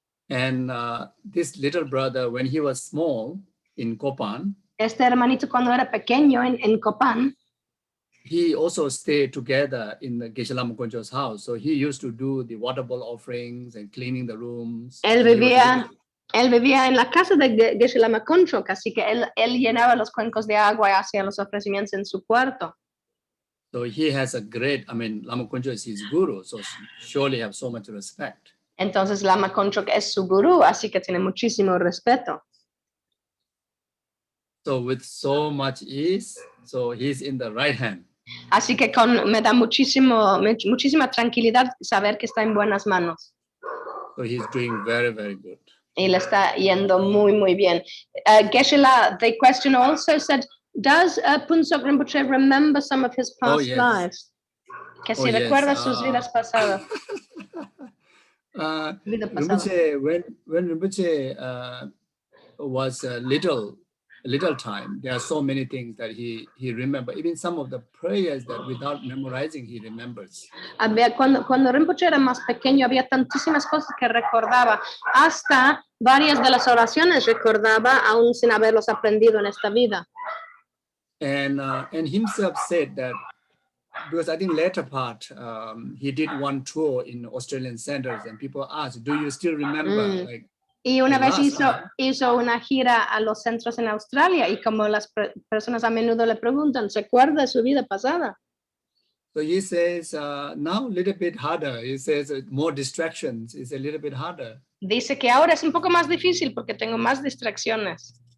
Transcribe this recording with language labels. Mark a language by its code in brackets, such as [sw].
[en] And this little brother, when he was small in Kopan, [es] Este hermanito cuando era pequeño en Kopan, [en] he also stayed together in the Gueshe Lama Konchog's house. So he used to do the water bowl offerings and cleaning the rooms. [es] él vivía en la casa de Gueshe Lama Konchog, así que él llenaba los cuencos de agua y hacía los ofrecimientos en su cuarto. [en] So he has a great, I mean, Lama Konchog is his guru, so surely have so much respect. [es] Entonces Lama Konchog es su gurú, así que tiene muchísimo respeto. [en] So with so much ease, so he's in the right hand. [es] Así que me da muchísima tranquilidad saber que está en buenas manos. [en] So he's doing very, very good. [es] Y le está yendo muy, muy bien. [en] Geshe Lama, the question also said, does Phuntsog Rinpoche remember some of his past lives? [es] Que si recuerda sus vidas pasadas. [en] Rinpoche, when Rinpoche was a little time, there are so many things that he remembers. Even some of the prayers that without memorizing, he remembers. [es] Cuando Rinpoche era más pequeño, había tantísimas cosas que recordaba. Hasta varias de las oraciones recordaba, aún sin haberlos aprendido en esta vida. [en] And himself said that, because I think later part, he did one tour in Australian centers and people asked, do you still remember? Like, [es] y una vez hizo una gira a los centros en Australia y como las personas a menudo le preguntan, ¿se acuerda de su vida pasada? [en] So he says, now a little bit harder. He says more distractions is a little bit harder. [es] Dice que ahora es un poco más difícil porque tengo más distracciones.